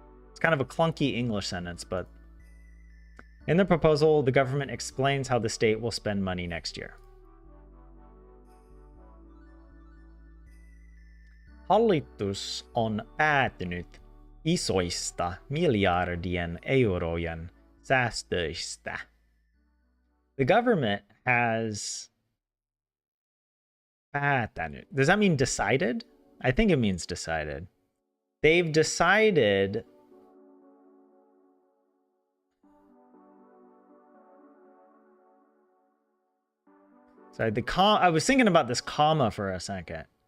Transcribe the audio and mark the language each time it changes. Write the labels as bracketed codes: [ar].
[en] It's kind of a clunky English sentence, but in the proposal, the government explains how the state will spend money next year. [fi] Hallitus on päätynyt isoista miljardien eurojen säästöistä. [en] The government has [fi] päätänyt. [en] Does that mean decided? I think it means decided. They've decided sorry, I was thinking about this comma for a second.